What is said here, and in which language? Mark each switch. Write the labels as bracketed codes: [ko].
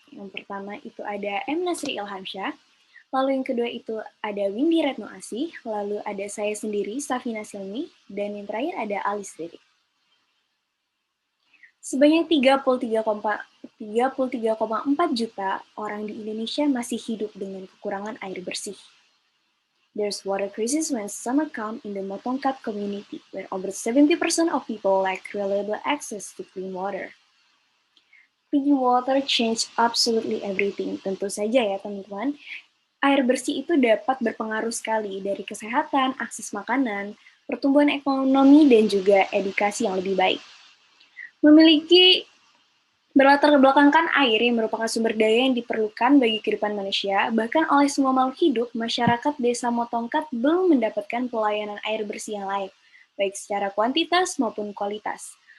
[id] Yang pertama itu ada M. Nasri Ilhamsyah, lalu yang kedua itu ada Windy Retno Asih, lalu ada saya sendiri, Safina Silmi, dan yang terakhir ada Alis Riri. Sebanyak 33,4 juta orang di Indonesia masih hidup dengan kekurangan air bersih. [en] There's water crisis when summer come in the Motongkat community, where over 70% of people lack reliable access to clean water. Clean water change absolutely everything. [id] Tentu saja ya teman-teman, air bersih itu dapat berpengaruh sekali dari kesehatan, akses makanan, pertumbuhan ekonomi, dan juga edukasi yang lebih baik. Memiliki berlatar belakangkan air yang merupakan sumber daya yang diperlukan bagi kehidupan manusia, bahkan oleh semua makhluk hidup, masyarakat desa Motongkat belum mendapatkan pelayanan air bersih yang layak, baik secara kuantitas maupun kualitas.